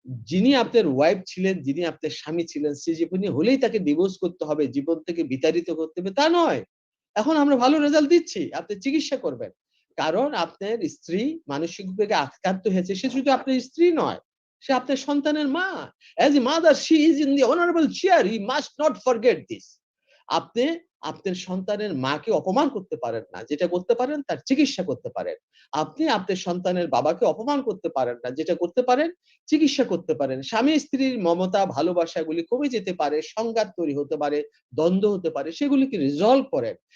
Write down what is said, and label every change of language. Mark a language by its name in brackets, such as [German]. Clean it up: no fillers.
[Bangla] যিনি আপনার ওয়াইফ ছিলেন, যিনি আপনার স্বামী ছিলেন, সিজিওফ্রেনিয়া হলেই তাকে ডিভোর্স করতে হবে, জীবন থেকে বিতাড়িত করতে হবে তা নয়। এখন আমরা ভালো রেজাল্ট দিচ্ছি, আপনি চিকিৎসা করবেন। কারণ আপনার স্ত্রী মানসিক রোগে আক্রান্ত হয়েছে, সে শুধু আপনার স্ত্রী নয়, সে আপনার সন্তানের মা। [English] As a mother, she is in the honorable chair. You must not forget this. [Bangla] আপনি আপনার সন্তানের মাকে অপমান করতে পারেন না, যেটা করতে পারেন তার চিকিৎসা করতে পারেন। আপনি আপনার সন্তানের বাবাকে অপমান করতে পারেন না, যেটা করতে পারেন চিকিৎসা করতে পারেন। স্বামী স্ত্রীর মমতা ভালোবাসা গুলি কমে যেতে পারে, সংঘাত তৈরি হতে পারে, দ্বন্দ্ব হতে পারে, সেগুলিকে রিজলভ করেন।